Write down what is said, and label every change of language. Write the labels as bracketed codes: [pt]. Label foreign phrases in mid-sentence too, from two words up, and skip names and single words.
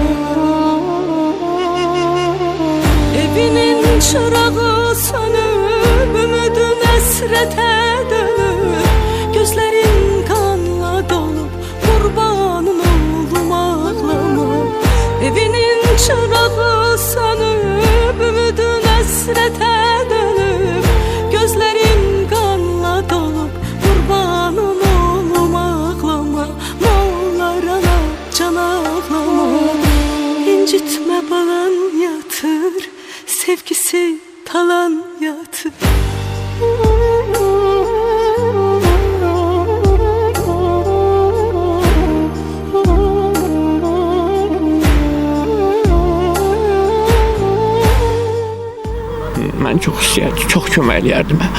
[tr] Evinin çırağı sönüp, ümidin esrete dönüp, gözlerin kanla dolup, kurbanın oldum ağlama. Evinin çırağı sönüp, ümidin esrete dönüp, gözlerin kanla dolup, kurbanın oldum ağlama. Moğlar ana can ağlama. İncitme balan yatır, sevgisi talan yatır. [az] Mən çox istəyərdim, çox kömək eləyərdim.